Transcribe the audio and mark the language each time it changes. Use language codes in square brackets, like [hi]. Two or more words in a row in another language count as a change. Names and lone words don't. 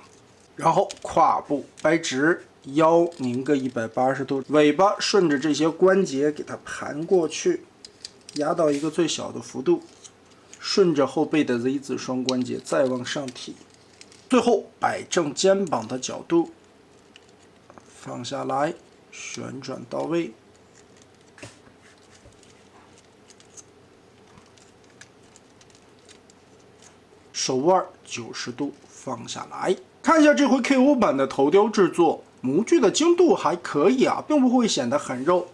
[zh] 然後胯部掰直，腰擰個180度，尾巴順着這些關節給它盤過去， 壓到一個最小的幅度，順着後背的 Z 字雙關節再往上提，最後擺正肩膀的角度，放下來，旋轉到位。手腕90度放下来，看一下这回 KO 版的头雕制作，模具的精度还可以啊，并不会显得很肉。